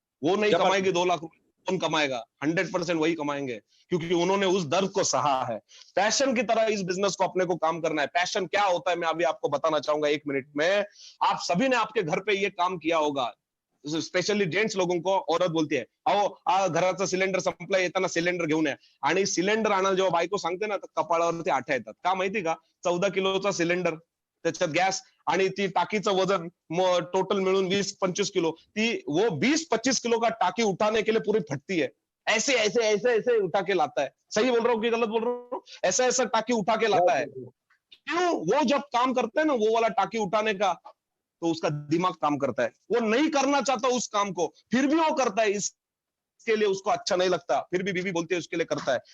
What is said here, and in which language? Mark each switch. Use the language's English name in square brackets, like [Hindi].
[Hindi] वो नहीं कमाएगी 2 लाख रुपए, कौन कमाएगा? 100% वही कमाएंगे, क्योंकि उन्होंने उस दर्द को सहा है। पैशन की तरह इस बिजनेस को अपने को काम करना है। पैशन क्या होता है मैं अभी आपको बताना चाहूंगा 1 मिनट में। आप सभी ने आपके घर पे ये काम किया होगा, स्पेशली जेंट्स लोगों को औरत बोलती है, [Marathi] अहो घराचा सिलेंडर संपला, येताना सिलेंडर घेऊन या. आणि सिलेंडर आणायला जेव्हा बायको सांगते ना, तर कपाळावरती आठ्या येतात. का माहिती का? 14 किलोचा सिलेंडर, त्याच्यात गॅस आणि ती टाकीचं वजन टोटल मिळून 20-25 किलो, ती [Hindi] वो 20-25 किलो का टाकी उठाने के लिए पूरी फटती है. ऐसे ऐसे ऐसे ऐसे उठा के लाता है. सही बोल रहा हूँ कि गलत बोल रहा हूँ? ऐसा ऐसा टाकी उठा के लाता है. क्यों? वो जब काम करते हैं ना, वो वाला टाकी उठाने का, तो उसका दिमाग काम करता है। वो नहीं करना चाहता उस काम को, फिर भी वो करता है। इसके लिए उसको अच्छा नहीं लगता, फिर भी बीवी बोलती है उसके लिए करता है।